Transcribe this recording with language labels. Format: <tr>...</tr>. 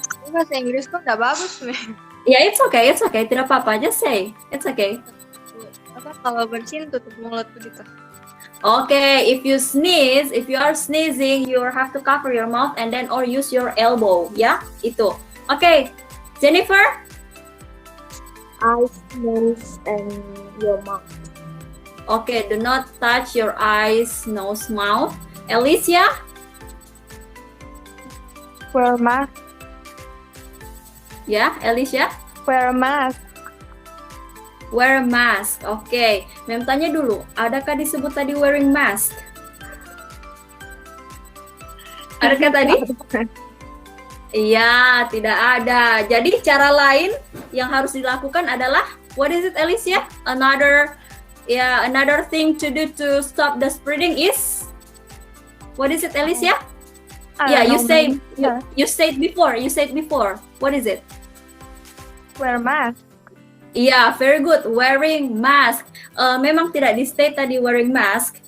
<id>Bahasa Inggris kok nggak bagus, Mem.</id> <en>Yeah, it's okay,</en> <id>tidak apa-apa,</id> <en>just say, it's okay.</en> <id>Apa kalau bersin tutup mulut begitu?</id> <en>Okay, if you are sneezing, you have to cover your mouth and then or use your elbow,</en> <id>ya, itu.</id> <en>Okay, Jennifer? Eyes, nose, and your mouth. Okay, do not touch your eyes, nose, mouth. Alicia? Wear a mask. Ya, Alicia? Wear a mask. Wear a mask.</en> <id>Oke. Mem tanya dulu, adakah disebut tadi wearing mask? Adakah tadi? Iya, tidak ada. Jadi cara lain yang harus dilakukan adalah,</id> <en>what is it, Alicia? Another thing to do to stop the spreading is, what is it, Alicia? Yeah, you said before. What is it? Wear mask.</en> <id>Iya,</id> <en>very good. Wearing mask.</en> <id>Memang tidak di state tadi wearing mask.</id>